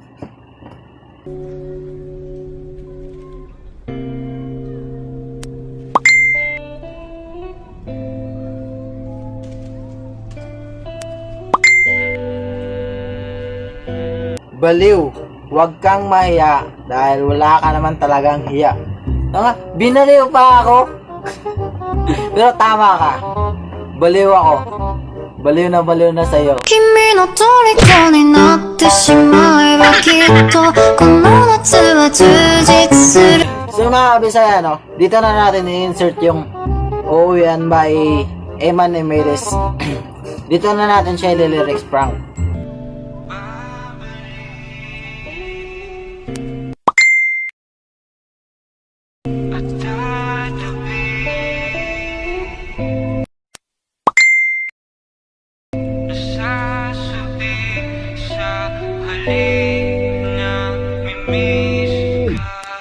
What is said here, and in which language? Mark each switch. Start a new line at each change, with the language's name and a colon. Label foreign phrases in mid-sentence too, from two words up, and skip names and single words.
Filipino: Baliw, huwag kang mahiya dahil wala ka naman talagang hiya. Binaliw pa ako. Pero tama ka. Baliw ako. Baliw na sa'yo.
Japanese: 君の虜になってしまえばきっとこの夏は充実する
Filipino: So mga kabisaya, no? Dito na natin i-insert yung Uuwian by Eman Nimedes. Dito na natin siya i-
English: lyrics prank.
Filipino: Nasasabi sa halik na mimiss ka.